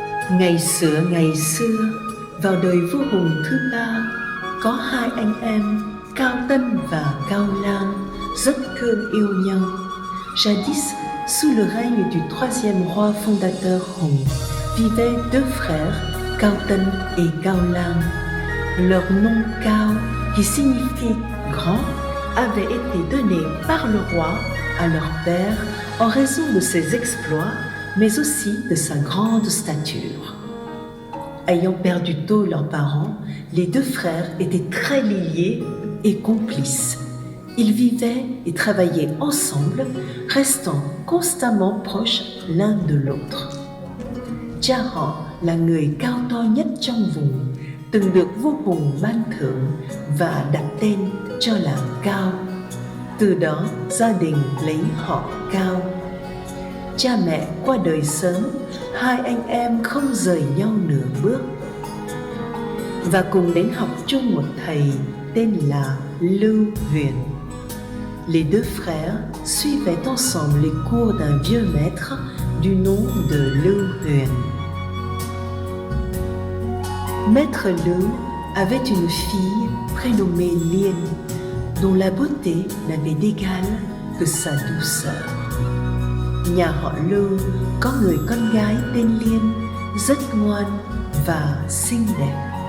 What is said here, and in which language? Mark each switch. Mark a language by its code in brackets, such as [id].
[vi] Ngày xưa, vào đời vua Hùng thứ ba, có hai anh em Cao Tân và Cao Lang rất thương yêu nhau. [fr] Jadis, sous le règne du troisième roi fondateur Hùng, vivaient deux frères, Cao Tân et Cao Lang. Leur nom Cao, qui signifie grand, avait été donné par le roi à leur père en raison de ses exploits, mais aussi de sa grande stature. Ayant perdu tôt leurs parents, les deux frères étaient très liés et complices. Ils vivaient et travaillaient ensemble, restant constamment proches l'un de l'autre. [vi] Cha họ là người cao to nhất trong vùng, từng được vua Hùng ban thưởng và đặt tên cho là Cao. Từ đó gia đình lấy họ Cao. Cha mẹ qua đời sớm, hai anh em không rời nhau nửa bước và cùng đến học chung một thầy tên là Lưu Huyền. [fr] Les deux frères suivaient ensemble les cours d'un vieux maître du nom de Lưu Huyền. Maître Lưu avait une fille prénommée Liên, dont la beauté n'avait d'égal que sa douceur. [vi] Nhà họ Lưu có người con gái tên Liên, rất ngoan và xinh đẹp.